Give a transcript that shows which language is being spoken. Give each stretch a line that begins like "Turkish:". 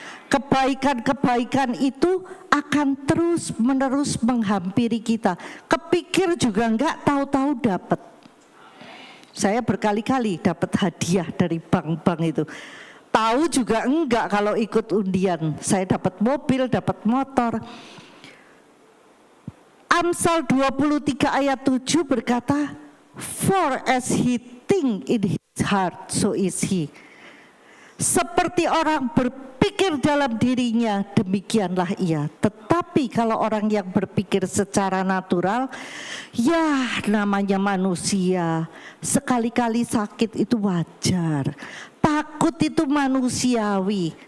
Indonesian: Kebaikan-kebaikan itu akan terus-menerus menghampiri kita. Kepikir juga enggak, tahu-tahu dapat. Saya berkali-kali dapat hadiah dari bank-bank itu. Tahu juga enggak kalau ikut undian. Saya dapat mobil, dapat motor. Amsal 23 ayat 7 berkata,
English: "For as he think in his heart, so is he."
Indonesian: Seperti orang berpikir dalam dirinya, demikianlah ia. Tetapi kalau orang yang berpikir secara natural, ya namanya manusia, sekali-kali sakit itu wajar, takut itu manusiawi.